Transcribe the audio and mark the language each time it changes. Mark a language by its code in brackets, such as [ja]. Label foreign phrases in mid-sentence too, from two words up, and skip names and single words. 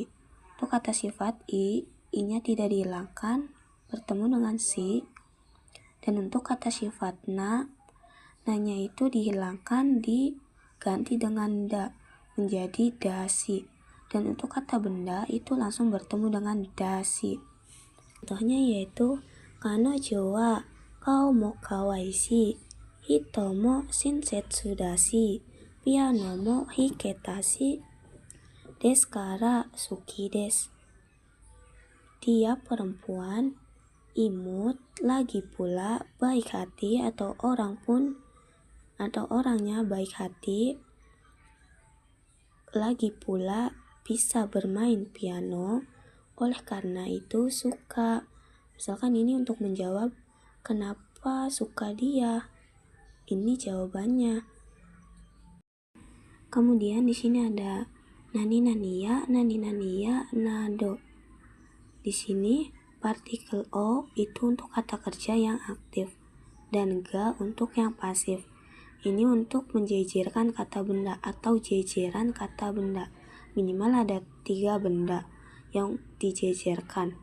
[id] Untuk kata sifat i-nya tidak dihilangkan, bertemu dengan si. Dan untuk kata sifat na-nya itu dihilangkan, diganti dengan da, menjadi dasi. Dan untuk kata benda itu langsung bertemu dengan dasi. Contohnya yaitu [ja] 彼女は顔も可愛い、人も親切だし、ピアノも弾けたし、ですから好きです. [id] Dia perempuan, imut, lagi pula baik hati, atau orangnya baik hati, lagi pula bisa bermain piano, oleh karena itu suka. Misalkan ini untuk menjawab kenapa suka dia. Ini jawabannya. Kemudian di sini ada [ja] 何々や、何々や、など. [id] Di sini partikel o itu untuk kata kerja yang aktif dan ga untuk yang pasif. Ini untuk menjejerkan kata benda atau jejeran kata benda. Minimal ada 3 benda yang dijejerkan.